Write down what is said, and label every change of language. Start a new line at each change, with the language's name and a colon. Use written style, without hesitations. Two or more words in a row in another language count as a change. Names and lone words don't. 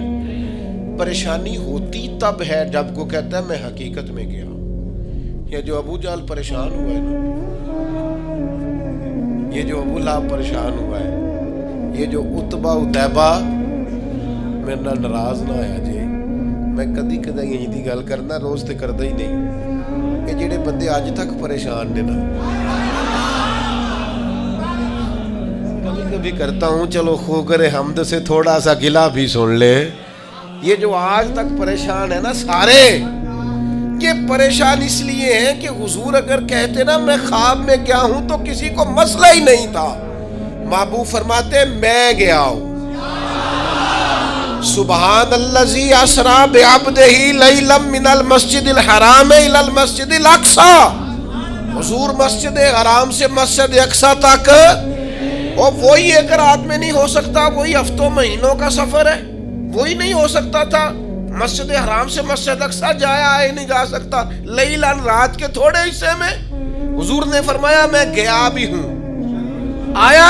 Urdu: پریشانی ہوتی تب ہے جب کو کہتا ہے میں حقیقت میں گیا۔ یہ جو ابو جہل پریشان ہوا ہے نا، یہ جو ابو لہب پریشان ہوا ہے، یہ جو اتبا اتیبہ،
Punjabi: میرے نال ناراض نہ آیا جی، میں کدی یہی دی گل کرنا، روز تے کردا ہی نہیں، کہ جڑے بندے آج تک پریشان نے نا،
Urdu: کبھی کرتا ہوں چلو خوگر حمد سے تھوڑا سا گلا بھی سن لے، یہ جو آج تک پریشان ہے نا سارے، یہ پریشان اس لیے ہیں کہ حضور اگر کہتے نا میں خواب میں گیا ہوں تو کسی کو مسئلہ ہی نہیں تھا، محبوب فرماتے میں گیا ہوں۔
Arabic: سبحان الذی اسری بعبدہ لیلا من المسجد الحرام الی المسجد الاقصی،
Urdu: حضور مسجد حرام سے مسجد اقصی تک، اور وہی ایک رات میں نہیں ہو سکتا، وہی ہفتوں مہینوں کا سفر ہے، وہی نہیں ہو سکتا تھا، مسجد حرام سے مسجد اقصی جایا آئے نہیں جا سکتا، لیلاً رات کے تھوڑے حصے میں حضور نے فرمایا میں گیا بھی ہوں آیا